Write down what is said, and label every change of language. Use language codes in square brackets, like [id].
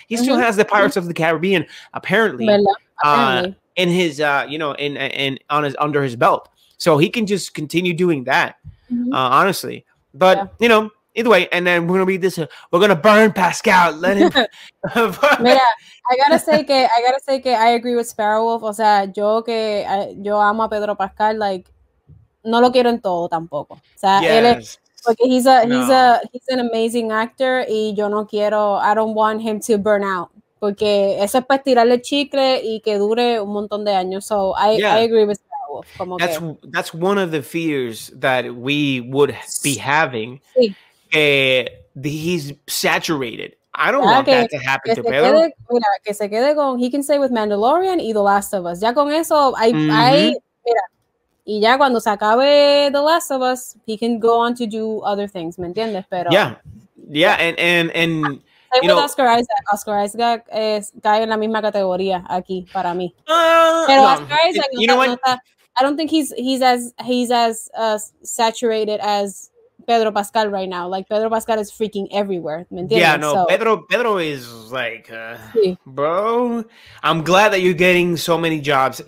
[en] He still has the Pirates of the Caribbean apparently in his under his belt, so he can just continue doing that. Honestly, but either way, and then we're gonna read this. We're gonna burn Pascal. Let him. Mira, I gotta say que I agree with Sparrowwolf. [es] O sea, yo amo a Pedro Pascal. Like, no lo quiero en todo tampoco. O sea, él es, porque [en] he's an amazing actor, [es] y yo no quiero. [en] I don't want him to burn out, [es] porque eso es para tirarle chicle y que dure un montón de años. [en] So I agree with Sparrowwolf. That's one of the fears that we would be having. He's saturated. I don't want that to happen to Pedro. [es] Que se quede con, [en] he can stay with Mandalorian [es] y The Last of Us. Ya con eso, mira, y ya cuando se acabe The Last of Us, [en] he can go on to do other things, [es] ¿me entiendes? Pero [en] and same with Oscar Isaac. [es] Oscar Isaac cae en la misma categoría aquí para mí. [en] Pero Oscar Isaac, I don't think he's as saturated as Pedro Pascal right now. Like, Pedro Pascal is freaking everywhere. [es] ¿Me entiendes? [en] Yeah, no, Pedro is like, bro, I'm glad that you're getting so many jobs.